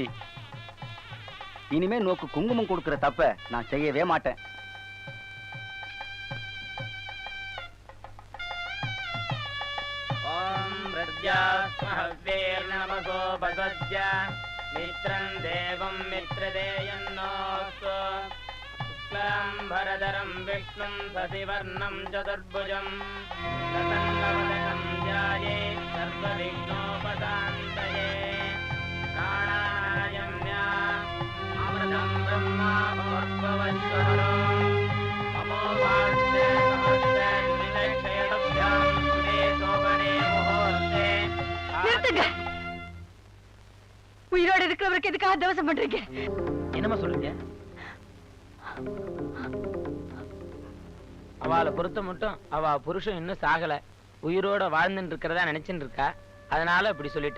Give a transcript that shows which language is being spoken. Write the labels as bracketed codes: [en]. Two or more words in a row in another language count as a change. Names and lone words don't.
[ta] இனிமே நோக்கு குங்குமம் கொடுக்கிற தப்ப நான் செய்யவே மாட்டேன். [sa] मित्रम् देवम् मित्रदेयन्नोस्तु शुक्लाम्बरधरं विष्णुं शशिवर्णं चतुर्भुजं प्रसन्नवदनं ध्यायेत् सर्वविघ्नोपशान्तये प्राणायाम्या अमृतं ब्रह्मा भवद्भवस्वरो अमोघास्ते समस्ते निलक्षयभ्यां सुरे शोभने मुहूर्ते. [ta] உயிரோடு இருக்கிறவருக்கு எதுக்காக தவசம் பண்றீங்க? என்னமா சொல்றீங்க? அவளை பொறுத்த மட்டும் அவ புருஷன் இன்னும் சாகல, உயிரோட வாழ்ந்துட்டு இருக்கிறதா நினைச்சுட்டு இருக்கா. அதனால இப்படி சொல்லிட்டா.